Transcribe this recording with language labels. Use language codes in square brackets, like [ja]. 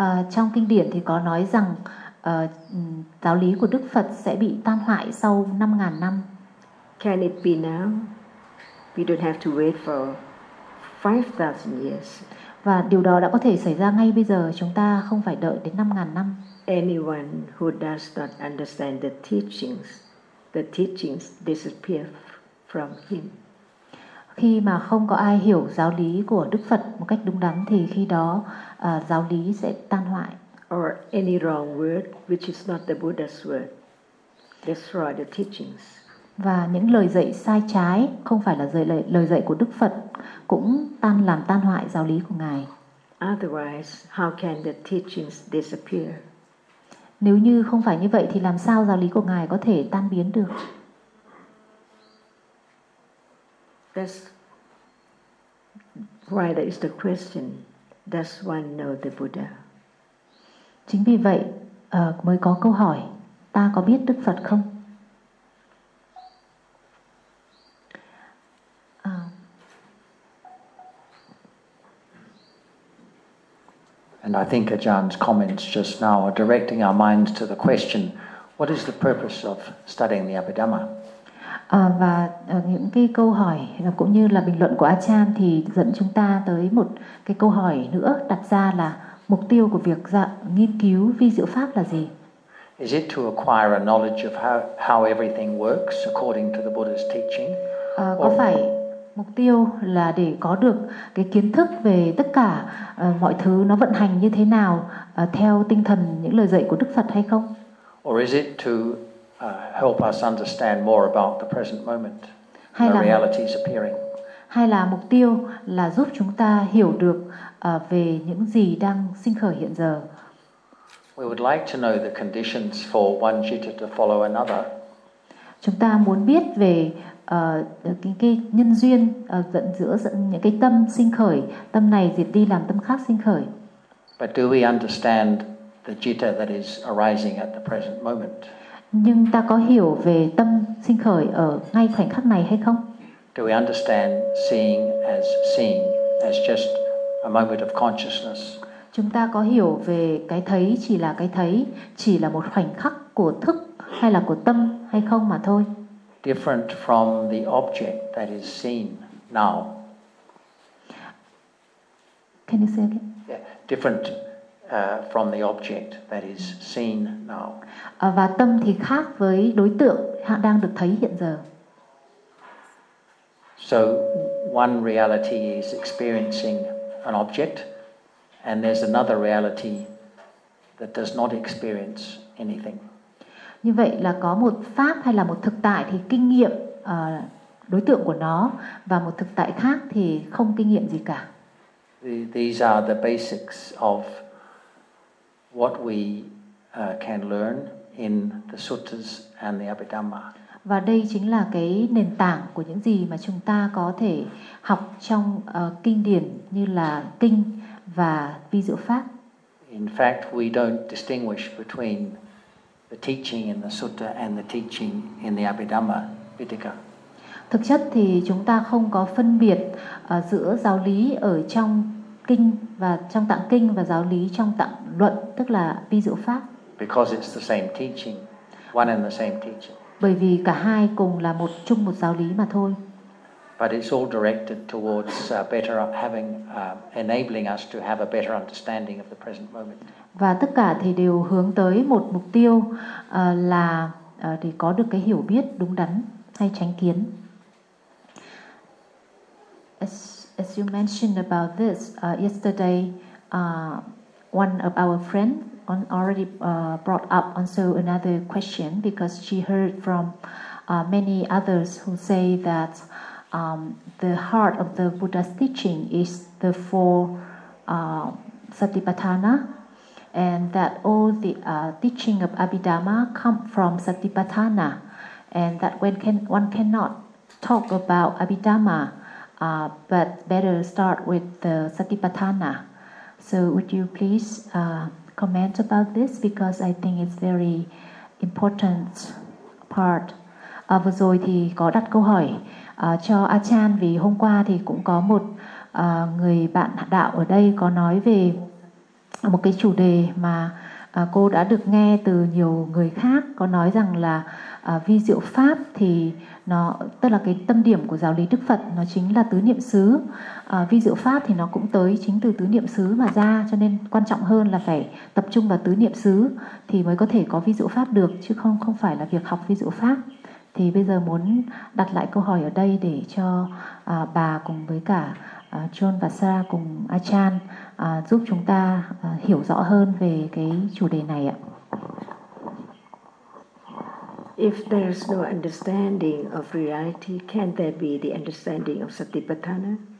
[vi] Trong kinh điển thì có nói rằng giáo lý của Đức Phật sẽ bị tan hoại sau 5.000 năm. [en] Can it be now? We don't have to wait for 5,000 years. [vi] Và điều đó đã có thể xảy ra ngay bây giờ. Chúng ta không phải đợi đến 5.000 năm. [en] Anyone who does not understand the teachings disappear from him. [vi] Khi mà không có ai hiểu giáo lý của Đức Phật một cách đúng đắn thì khi đó giáo lý sẽ tan hoại. [en] Or any wrong word which is not the Buddha's word destroy the teachings. [vi] Và những lời dạy sai trái không phải là lời dạy của Đức Phật cũng làm tan hoại giáo lý của Ngài. [en] Otherwise, how can the teachings disappear? [vi] Nếu như không phải như vậy thì làm sao giáo lý của Ngài có thể tan biến được? [en] That's why there is the question, does one know the Buddha? [vi] Chính vì vậy mới có câu hỏi, ta có biết Đức Phật không? [en] And I think Ajahn's comments just now are directing our minds to the question, what is the purpose of studying the Abhidhamma? [vi] Và những cái câu hỏi cũng như là bình luận của Ajahn thì dẫn chúng ta tới một cái câu hỏi nữa đặt ra là mục tiêu của việc nghiên cứu vi diệu pháp là gì? [en] Is it to acquire a knowledge of how everything works according to the Buddha's teaching? [vi] Có phải mục tiêu là để có được cái kiến thức về tất cả mọi thứ nó vận hành như thế nào theo tinh thần những lời dạy của Đức Phật hay không? [en] Or is it to help us understand more about the present moment, the realities appearing. [vi] Hay là mục tiêu là giúp chúng ta hiểu được về những gì đang sinh khởi hiện giờ. [en] We would like to know the conditions for one jitta to follow another. [vi] Chúng ta muốn biết về cái nhân duyên dẫn giữa những cái tâm sinh khởi, tâm này diệt đi làm tâm khác sinh khởi. [en] But do we understand the jitta that is arising at the present moment. [vi] Nhưng ta có hiểu về tâm sinh khởi ở ngay khoảnh khắc này hay không? [en] Do we understand seeing as just a moment of consciousness? [vi] Chúng ta có hiểu về cái thấy chỉ là cái thấy, chỉ là một khoảnh khắc của thức hay là của tâm hay không mà thôi? [en] Different from the object that is seen now. Can you say again? Yeah, different from the object that is seen now. [vi] Và tâm thì khác với đối tượng đang được thấy hiện giờ. [en] So one reality is experiencing an object, and there's another reality that does not experience anything. [vi] Như vậy là có một pháp hay là một thực tại thì kinh nghiệm đối tượng của nó và một thực tại khác thì không kinh nghiệm gì cả. [en] These are the basics of what we can learn in the suttas and the Abhidhamma. [vi] Và đây chính là cái nền tảng của những gì mà chúng ta có thể học trong kinh điển như là kinh và vi diệu pháp. [en] In fact, we don't distinguish between the teaching in the sutta and the teaching in the Abhidhamma Pitaka. [vi] Thực chất thì chúng ta không có phân biệt giữa giáo lý ở trong kinh và trong tạng kinh và giáo lý trong tạng luận, tức là vi diệu pháp. [en] Because it's the same teaching, one and the same teaching. [vi] Bởi vì cả hai cùng là một chung một giáo lý mà thôi. [en] But it's all directed towards better having enabling us to have a better understanding of the present moment. [vi] Và tất cả thì đều hướng tới một mục tiêu là để có được cái hiểu biết đúng đắn hay chánh kiến. [en] As you mentioned about this yesterday, one of our friends already brought up also another question, because she heard from many others who say that the heart of the Buddha's teaching is the four satipatthana, and that all the teaching of Abhidhamma come from satipatthana, and that one cannot talk about Abhidhamma, but better start with the satipatthana. So would you please comment about this, because I think it's very important part. [vi] Vừa rồi thì có đặt câu hỏi cho Achan, vì hôm qua thì cũng có một người bạn đạo ở đây có nói về một cái chủ đề mà cô đã được nghe từ nhiều người khác, có nói rằng là vi diệu pháp thì nó, tức là cái tâm điểm của giáo lý Đức Phật, nó chính là tứ niệm xứ. Vi diệu pháp thì nó cũng tới chính từ tứ niệm xứ mà ra, cho nên quan trọng hơn là phải tập trung vào tứ niệm xứ thì mới có thể có vi diệu pháp được, chứ không phải là việc học vi diệu pháp. Thì bây giờ muốn đặt lại câu hỏi ở đây để cho bà cùng với cả John và Sarah cùng Achan giúp chúng ta hiểu rõ hơn về cái chủ đề này ạ. [en] If there is no understanding of reality, can there be the understanding of satipatthana?